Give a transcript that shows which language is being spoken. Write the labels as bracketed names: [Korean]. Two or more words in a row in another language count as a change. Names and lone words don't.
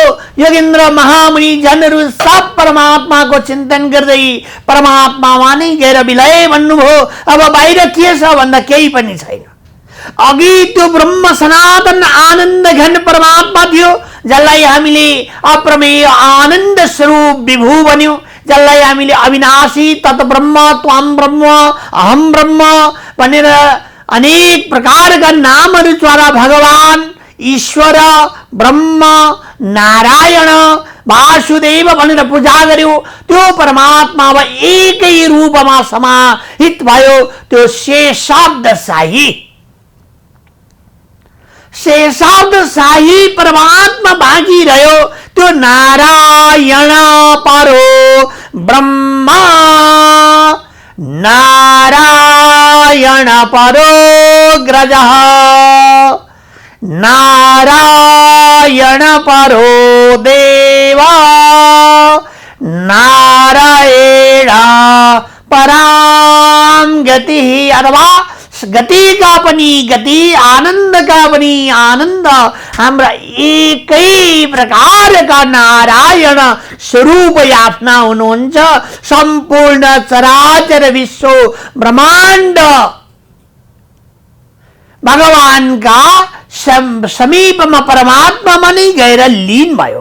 [Nepali] योगेन्द्र महामुनि जनहरू सब परमात्माको चिन्तन गर्दै परमात्मामा नै गएर विलय भन्नुभयो। अब बाहिर के छ भन्दा केही पनि छैन। अघि त्यो ब्रह्म सनातन आनन्द घन परमात्मा थियो, जसलाई हामीले अप्रमेय आनन्द स्वरूप विभू भन्यौं, जसलाई हामीले अविनाशी [Sanskrit] तत् ब्रह्म, त्वाम ब्रह्म, अहम ब्रह्म [Nepali] भनेर अनेक प्रकारका नामहरूद्वारा भगवान ईश्वर, ब्रह्म, नारायण, वासुदेव भनेर पूजा गर्यो। त्यो परमात्मा अब एकै रूपमा समाहित भयो। त्यो शेषाब्द शाही परमात्मा बाँकी रह्यो। [Sanskrit] त्यो नारायण परो ब्रह्मा, नारायण परो ग्रजः, नारायण परो देवा, नारायण पराम गति। [Nepali] अथवा गति का पनि गति, आनन्द का पनि आनन्द, हाम्रा एकै प्रकारका नारायण स्वरूप आफ्ना हुनुहुन्छ। सम्पूर्ण चराचर विश्व ब्रह्माण्ड भगवानका समीपमा परमात्मामा नै गएर लीन भयो।